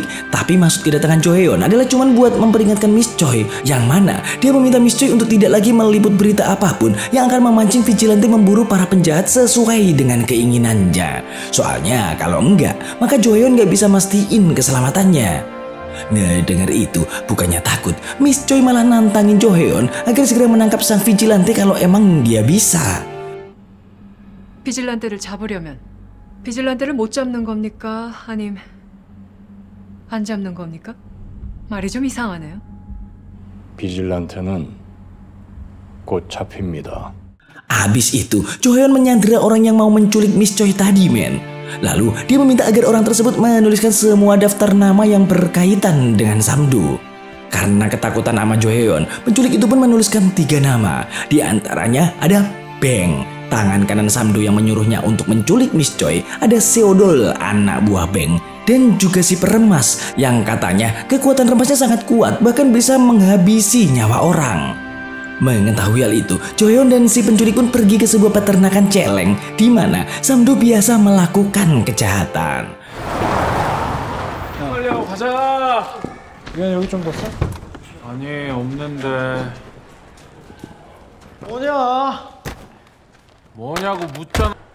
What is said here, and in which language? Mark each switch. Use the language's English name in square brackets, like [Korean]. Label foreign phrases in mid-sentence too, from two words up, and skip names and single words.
[Indonesian] Tapi maksud kedatangan Joheon adalah cuma buat memperingatkan Miss Choi, yang mana dia meminta Miss Choi untuk tidak lagi meliput berita apapun yang akan memancing vigilante memburu para penjahat sesuai dengan keinginannya. Soalnya kalau enggak, maka Joheon gak bisa mastiin keselamatannya. Ngedengar itu, bukannya takut, Miss Choi malah nantangin Joheon agar segera menangkap sang vigilante kalau emang dia bisa. [Korean] 비질란테를 잡으려면 비질란테를 못 잡는 겁니까? 아님 안 잡는 겁니까? 말이 좀 이상하네요. 비질란테는 곧 잡힙니다. [Indonesian] Abis itu, Joheon menyandera orang yang mau menculik Miss Choi tadi men. Lalu dia meminta agar orang tersebut menuliskan semua daftar nama yang berkaitan dengan Samdo. Karena ketakutan sama Joheon, penculik itu pun menuliskan 3 nama. Di antaranya ada Beng, tangan kanan Samdo yang menyuruhnya untuk menculik Miss Choi. Ada Seodol, anak buah Beng. Dan juga si peremas yang katanya kekuatan remasnya sangat kuat, bahkan bisa menghabisi nyawa orang. Mengetahui hal itu, Joheon dan si penculik pun pergi ke sebuah peternakan celeng di mana Samdo biasa melakukan kejahatan. [Korean] 빨리 하고 가자. 야, 여기 좀 더 써? 아니, 없는데. 뭐냐고 묻잖아.